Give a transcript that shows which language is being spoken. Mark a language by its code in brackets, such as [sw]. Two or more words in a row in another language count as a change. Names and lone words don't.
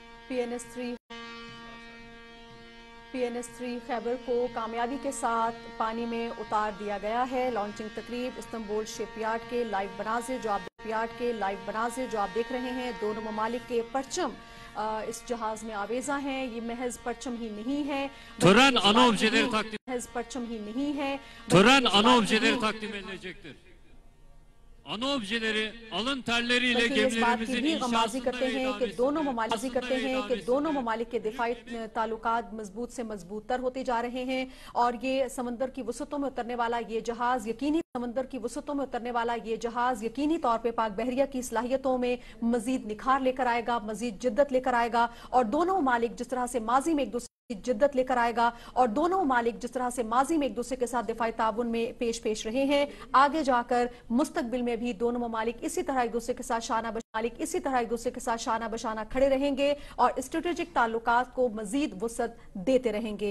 [ur] PNS-3 خیبر کو کامیابی کے ساتھ پانی میں اتار دیا گیا ہے. لانچنگ تقریب استنبول شپ یارڈ کے لائیو مناظر جو آپ دیکھ رہے ہیں. دونوں ممالک کے پرچم اس جہاز میں آویزاں ہیں. یہ محض پرچم ہی نہیں ہے, [tr] Tören anobjeleri takdim edilecektir. Anobjeleri alın terleriyle gemilerimizin inşasında [ur] کرتے ہیں کہ دونوں ممالک کے دفاعی تعلقات مضبوط سے مضبوط تر ہوتے جا رہے ہیں, اور یہ سمندر کی وسعتوں میں اترنے والا یہ جہاز یقینی طور پہ پاک بحریہ کی صلاحیتوں میں مزید نکھار لے کر آئے گا, مزید جدت لے کر آئے گا, اور دونوں ممالک جس طرح سے ماضی میں ایک دوسرے جدت لے کر آئے گا, اور دونوں ممالک جس طرح سے ماضی میں ایک دوسرے کے ساتھ دفاعی تعاون میں پیش رہے ہیں, آگے جا کر مستقبل میں بھی دونوں ممالک اسی طرح ایک دوسرے کے ساتھ شانہ بشانہ کھڑے رہیں گے اور اسٹریٹجک تعلقات کو مزید وسعت دیتے رہیں گے.